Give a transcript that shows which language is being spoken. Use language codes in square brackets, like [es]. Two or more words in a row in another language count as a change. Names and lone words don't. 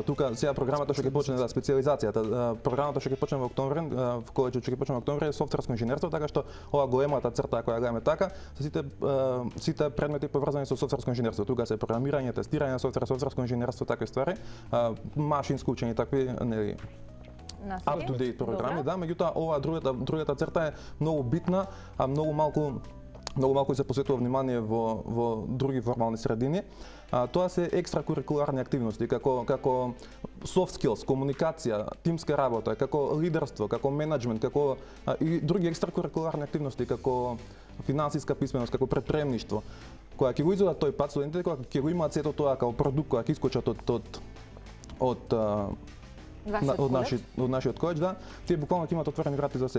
[mk] Тука сега програмата што ќе почне специјализацијата. Програмата што ќе почне во октомври, в колеџот што ќе почне во октомври е софтверско инженерство, така што ова големата црта која гледаме така, се сите предмети поврзани со софтверско инженерство. Тука се програмирање, тестирање на софтверско инженерство, такви ствари, машинско учење, такви нели [en] up to date [mk] програми, да, меѓутоа ова другата црта е многу битна, а многу малку се посветува внимание во други формални средини. Тоа се екстракурикуларни активности, како [en] soft skills, [mk] комуникација, тимска работа, како лидерство, како менеджмент, како и други екстракурикуларни активности, како финансиска писменост, како предприемништво, која ќе го изодат тој пат студентите, која ќе го имаат сето тоа како продукт која ќе искочат од нашиот колеџ, да, тие буквално ќе имаат отворени врати за се.